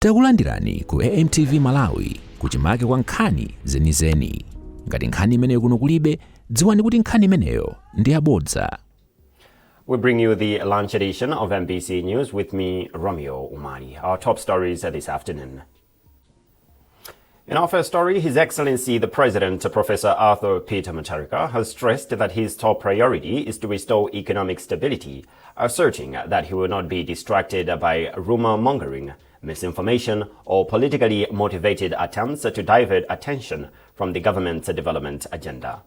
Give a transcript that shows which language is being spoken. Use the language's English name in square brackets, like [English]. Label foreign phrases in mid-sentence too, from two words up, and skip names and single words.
[Nyanja] Takulandirani ku AMTV Malawi kuchimake kwa nkhani zenizeni. Ngati nkhani imeneyo kuno kulibe, dziwani kuti nkhani imeneyo ndi yabodza. [English] We bring you the lunch edition of MBC News with me, Romeo Umari. Our top stories this afternoon. In our first story, His Excellency the President, Professor Arthur Peter Mutharika, has stressed that his top priority is to restore economic stability, asserting that he will not be distracted by rumor-mongering, misinformation, or politically motivated attempts to divert attention from the government's development agenda.